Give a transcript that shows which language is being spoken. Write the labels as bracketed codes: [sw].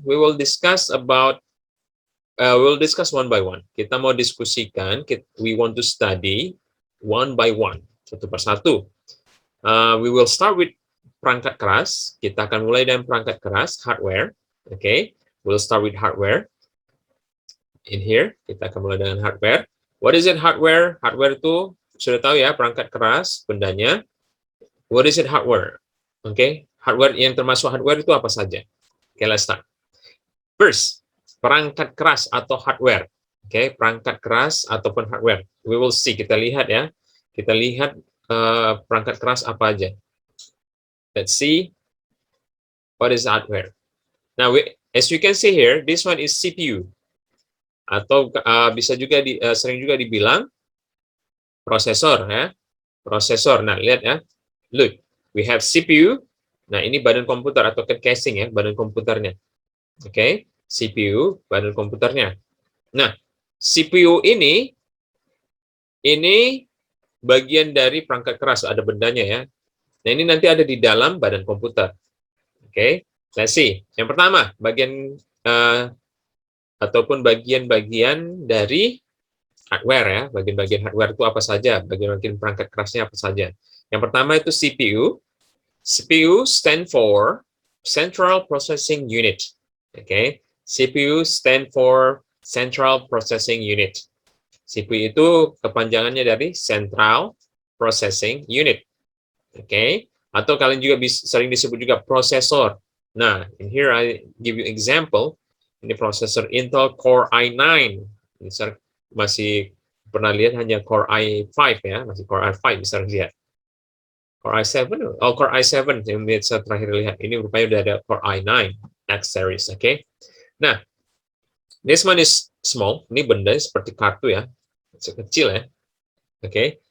[en] We will discuss one by one. [id] Kita mau diskusikan. [en] We want to study one by one, [id] satu persatu. [en] We will start with [id] perangkat keras. Kita akan mulai dengan perangkat keras, hardware. [en] Okay, we'll start with hardware. In here, [id] kita akan mulai dengan [en] hardware. What is it hardware? [id] Hardware itu sudah tahu ya, perangkat keras, bendanya. [en] What is it hardware? Okay, hardware [id] yang termasuk hardware itu apa saja? [en] Okay, let's start. [id] First, perangkat keras atau hardware. Okay, perangkat keras ataupun hardware. [en] We will see. [id] Kita lihat ya. Kita lihat perangkat keras apa aja. [en] Let's see what is hardware. Now, as you can see here, this one is CPU. [id] Atau bisa juga sering juga dibilang prosesor ya. Prosesor. Nah, lihat ya. [en] Look, we have CPU. [id] Nah, ini badan komputer atau casing ya, badan komputernya. Oke, CPU, badan komputernya. Nah, CPU ini bagian dari perangkat keras, ada bendanya ya. Nah, ini nanti ada di dalam badan komputer. Oke, [en] let's see. [id] Yang pertama, bagian ataupun bagian-bagian dari hardware ya. Bagian-bagian hardware itu apa saja? Bagian-bagian perangkat kerasnya apa saja? Yang pertama itu [en] CPU. CPU stand for Central Processing Unit. Oke, CPU stand for Central Processing Unit. [id] CPU itu kepanjangannya dari Central Processing Unit. Oke, atau kalian juga sering disebut juga prosesor. [en] Nah, in here I give you example. [id] Ini prosesor Intel Core i9. Ini masih pernah lihat hanya Core i5 ya, masih Core i5 bisa lihat. Core i7, Core i7 yang saya terakhir lihat. Ini rupanya udah ada Core i9 X series, oke. Nah, [en] this one is small. [id] Ini benda seperti kartu ya, kecil ya, oke.